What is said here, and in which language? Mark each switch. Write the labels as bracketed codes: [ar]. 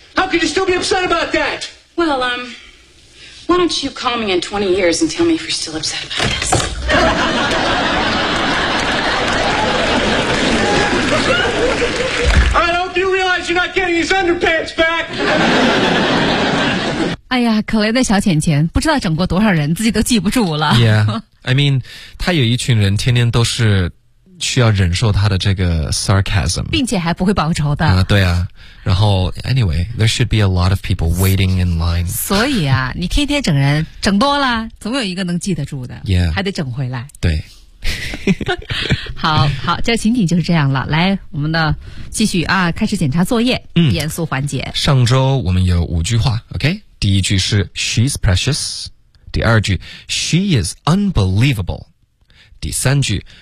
[en] How could you still be upset about that? Well, why don't you call me in 20 years and tell me if you're still upset about this? I hope you realize you're not getting his underpants back. [zh] 哎呀，可怜的小浅浅，不知道整过多少人，自己都记不住了。 [en] Yeah, I mean, [zh] 他有一群人天天都是需要忍受他的这个 sarcasm，并且还不会报仇的。对啊，然后 [en] anyway， there should be a lot of people waiting in line。 [zh] 所以啊，你天天整人，整多了，总有一个能记得住的。 [en] Yeah， [zh] 还得整回来。对，好好，这情景就是这样了。来，我们的继续啊，开始检查作业。嗯，严肃环节。上周我们有五句话 ，OK？第一句是 [en] She's precious， [zh] 第二句 [en] She is unbelievable， [zh] 第三句。